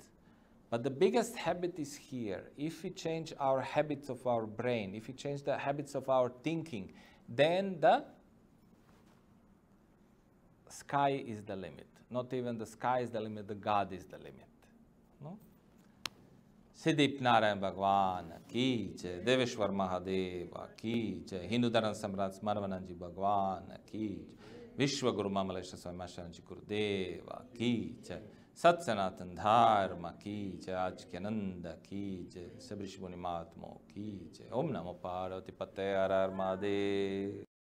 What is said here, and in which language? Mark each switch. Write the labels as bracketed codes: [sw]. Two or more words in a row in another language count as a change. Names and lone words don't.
[en] But the biggest habit is here. If we change our habits of our brain, if we change the habits of our thinking, then the sky is the limit. Not even the sky is the limit, the God is the limit. No? [hi] सिद्धिप नारायण भगवान की जय, देवेश्वर महादेव की जय, हिंदू धर्म सम्राट माधवानंदजी भगवान की जय, विश्व गुरु ममलेश्वर स्वामी महाशानजी गुरुदेव की जय, सत सनातन धर्म की जय, आज के आनंद की जय, सबरी श्री मुनि महात्मा की जय, ओम नमो पार्वती पते हर हर महादेव.